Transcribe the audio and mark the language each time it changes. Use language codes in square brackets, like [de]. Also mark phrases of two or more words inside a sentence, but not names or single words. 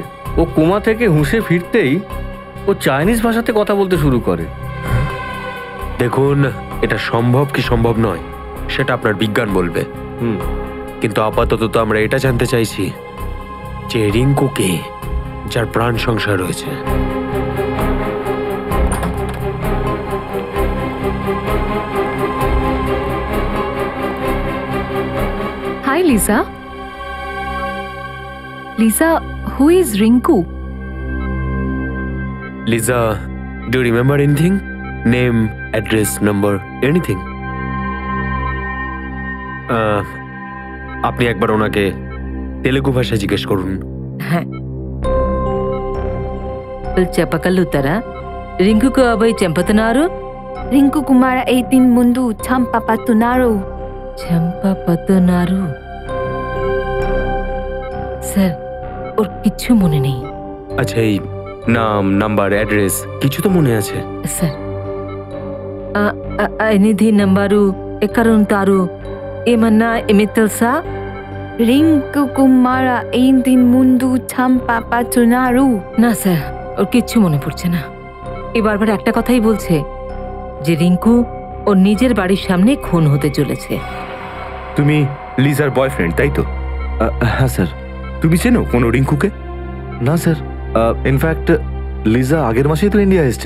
[bn] ও কোমা থেকে হুঁশে ফিরতেই ও চাইনিজ ভাষাতে কথা বলতে শুরু করে। দেখুন, এটা সম্ভব কি সম্ভব নয় সেটা আপনার বিজ্ঞান বলবে। কিন্তু আপাতত তো আমরা এটা জানতে চাইছি যে রিঙ্কু কে, যার প্রাণ সংশয় রয়েছে। [en] Hi Lisa. Lisa, who is Rinku? Lisa, do you remember anything? Name, address, number, anything? [bn] আপনি একবার ওনাকে তেলেগু ভাষায় জিজ্ঞেস করুন। হ্যাঁ, [te] చెప్పగలుగుతారా రింకుకు అబ్బాయి చంపుతున్నారు? రింకు కుమార 18 ముందు చంపపడుతున్నారు. చంపబోతున్నారు? [bn] স্যার, ওর কিচ্ছু মনে নেই। আচ্ছা, এই নাম, [en] number, address [bn] কিছু তো মনে আছে? [te] సార్, ఎనిమిది నంబరు ఎక్కడ ఉంటారు? ఏమన్నా ఏమి తెలుసా? రింకు కుమార 18 ముందు చంపపడుతున్నారు. [bn] না স্যার, ওর কিচ্ছু মনে পড়ছে না। এ বারবার একটা কথাই বলছে যে রিঙ্কু ওর নিজের বাড়ির সামনে খুন হতে চলেছে। তুমি লিজার বয়ফ্রেন্ড, তাই তো? হ্যাঁ স্যার। তুমি চেনো কোনো রিঙ্কুকে? না স্যার, ইনফ্যাক্ট লিজা আগের মাসেই তো ইন্ডিয়া এসছে।